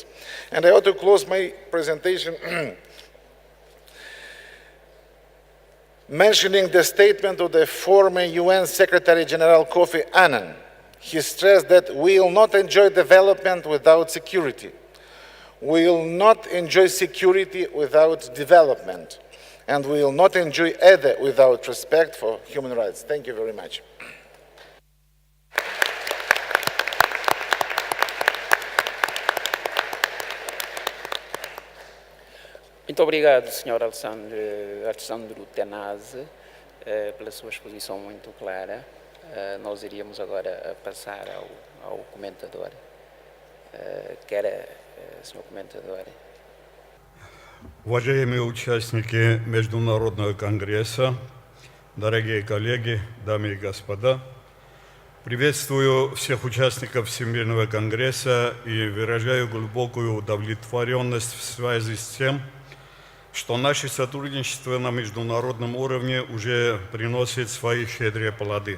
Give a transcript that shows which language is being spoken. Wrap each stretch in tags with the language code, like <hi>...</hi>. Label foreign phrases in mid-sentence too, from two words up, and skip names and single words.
<en>And I ought to close my presentation mentioning the statement of the former UN Secretary General Kofi Annan. He stressed that we will not enjoy development without security. We will not enjoy security without development. And we will not enjoy either without respect for human rights. Thank you very much.</en> <pt>Muito obrigado, Sr. Alessandro Tanase, pela sua exposição muito clara. Nós iríamos agora passar ao comentador. Senhor комментатор.</pt> <ru>Уважаемые участники Международного конгресса, дорогие коллеги, дамы и господа, приветствую всех участников Всемирного конгресса и выражаю глубокую удовлетворенность в связи с тем, что наше сотрудничество на международном уровне уже приносит свои щедрые плоды.</ru>